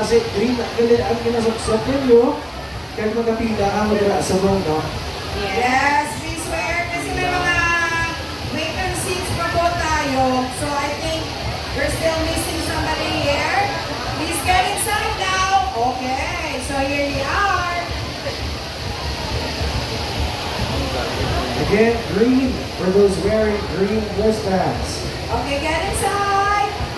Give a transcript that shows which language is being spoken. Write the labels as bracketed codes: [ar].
[tl] Kasi green ang kinasuksok ninyo. Kaya magkapila ang magdala sa buong, no? [en] Yes, please wear. [tl] Kasi may mga vacant seats pa po tayo. [en] So I think we're still missing somebody here. Please get inside now. Okay, so here we are. Again, green for those wearing green wristbands. Okay, get inside.